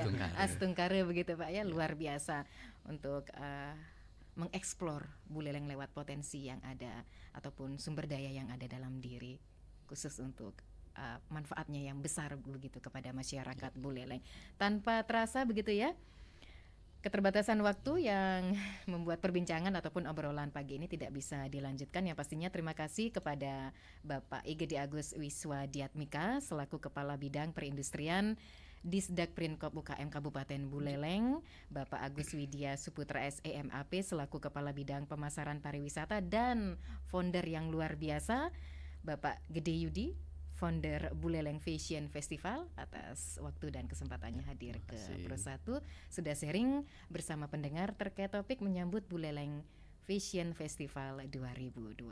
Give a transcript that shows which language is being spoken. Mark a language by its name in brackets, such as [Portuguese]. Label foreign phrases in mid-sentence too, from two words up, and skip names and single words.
[Indonesian] Astungkare begitu Pak ya, luar biasa untuk mengeksplor Buleleng lewat potensi yang ada ataupun sumber daya yang ada dalam diri, khusus untuk manfaatnya yang besar begitu kepada masyarakat Buleleng. Tanpa terasa begitu ya, Keterbatasan waktu yang membuat perbincangan ataupun obrolan pagi ini tidak bisa dilanjutkan. Yang pastinya terima kasih kepada Bapak Igede Agus Wiswadiatmika selaku Kepala Bidang Perindustrian Disdak Prinkop UKM Kabupaten Buleleng, Bapak Agus Widya Suputra SEMAP selaku Kepala Bidang Pemasaran Pariwisata dan founder yang luar biasa Bapak Gede Yudi, founder Buleleng Fashion Festival, atas waktu dan kesempatannya hadir ke Pro 1, sudah sharing bersama pendengar terkait topik menyambut Buleleng Fashion Festival 2024.